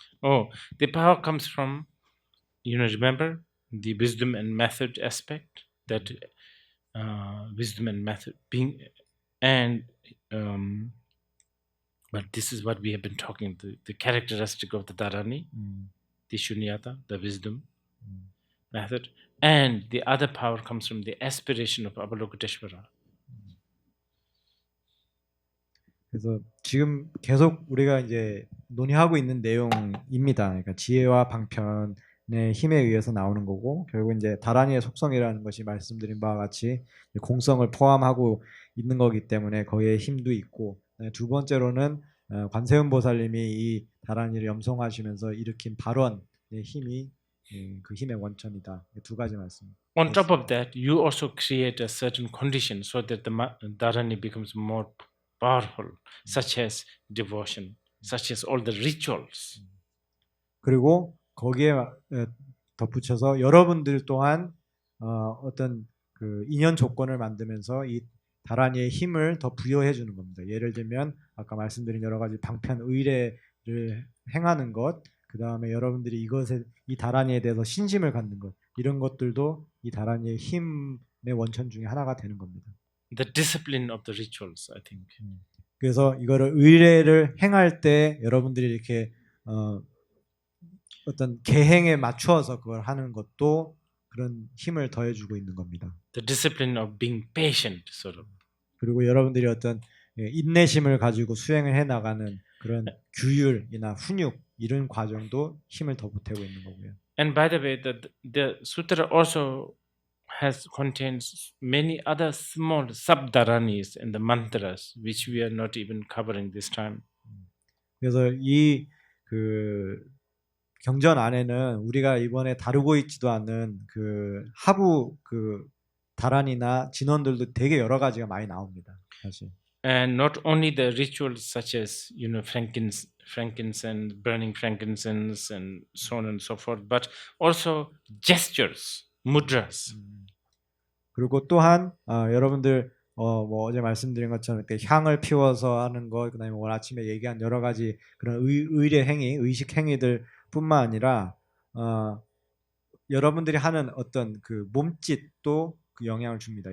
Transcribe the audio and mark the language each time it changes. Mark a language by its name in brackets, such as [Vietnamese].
[English] Oh, the power comes from, remember the wisdom and method aspect, that wisdom and method being, and but this is what we have been talking, the characteristic of the Dharani, the Shunyata, the wisdom method, and the other power comes from the aspiration of Avalokiteshvara. [Korean] 그래서 지금 계속 우리가 이제 논의하고 있는 내용입니다. 그러니까 지혜와 방편의 힘에 의해서 나오는 거고 결국 이제 다란이의 속성이라는 것이 말씀드린 바와 같이 공성을 포함하고 있는 거기 때문에 거기에 힘도 있고 두 번째로는 관세음 보살님이 이 다란이를 염송하시면서 일으킨 발원의 힘이 그 힘의 원천이다. 두 가지 말씀. [English] On top of that, you also create a certain condition so that the Dharani becomes more powerful, such as devotion, such as all the rituals. [Korean] 그리고 거기에 덧붙여서 여러분들 또한 어떤 그 인연 조건을 만들면서 이 다란이의 힘을 더 부여해 주는 겁니다. 예를 들면 아까 말씀드린 여러 가지 방편 의례를 행하는 것, 그 다음에 여러분들이 이 다란이에 대해서 신심을 갖는 것, 이런 것들도 이 다란이의 힘의 원천 중에 하나가 되는 겁니다. [English] The discipline of the rituals, I think. [Korean] 그래서 이거를 의례를 행할 때 여러분들이 이렇게 어떤 계행에 맞추어서 그걸 하는 것도 그런 힘을 더해주고 있는 겁니다. [English] The discipline of being patient, sort of. [Korean] 그리고 여러분들이 어떤 인내심을 가지고 수행을 해 나가는 그런 규율이나 훈육 이런 과정도 힘을 더 보태고 있는 거고요. [English] And by the way, the sutra also contains many other small sub-dharanis and the mantras, which we are not even covering this time. [Korean] 그래서 이 그 경전 안에는 우리가 이번에 다루고 있지도 않는 그 하부 그 다란이나 진원들도 되게 여러 가지가 많이 나옵니다. 사실. [English] And not only the rituals such as frankincense, burning frankincense, and so on and so forth, but also gestures, mudras. [Korean] 그리고 또한 여러분들 뭐 어제 말씀드린 것처럼 이렇게 향을 피워서 하는 것, 그다음에 오늘 아침에 얘기한 여러 가지 그런 의례 행위, 의식 행위들뿐만 아니라 여러분들이 하는 어떤 그 몸짓도 그 영향을 줍니다.